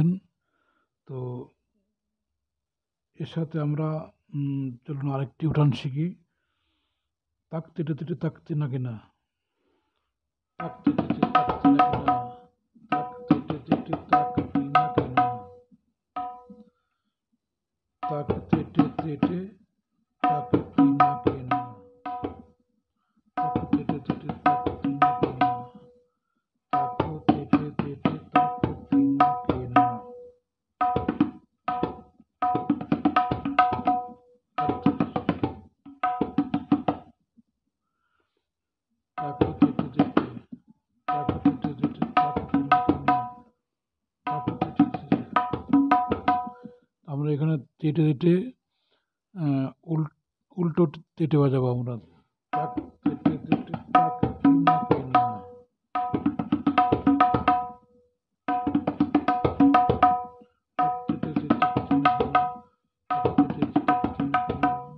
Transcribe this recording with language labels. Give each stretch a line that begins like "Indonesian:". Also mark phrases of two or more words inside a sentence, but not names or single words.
Bangla: তো এর সাথে আমরা চলুন আরেকটি উঠান শিখি। তাক তেটে তেটে তাকতে না কিনা, তাক তেটে তেটে তাকতে না কিনা, তাক তেটে তাক তেটে তেটে তাক তিনা কেনা তাক তেটে তেটে তাক তিনা কেনা তাক তেটে তেটে তাক তিনা কেনা তাক তেটে তেটে তাক তেটে তেটে তাক তিনা কেনা তাক তেটে তেটে আমরা এখানে তেটে তেটে উল্টো তেটে বাজাবো আমরা তাক তেটে তেটে তাক তিনা কেনা তাক তেটে তেটে তাক তিনা কেনা তাক তেটে তেটে তাক তিনা কেনা।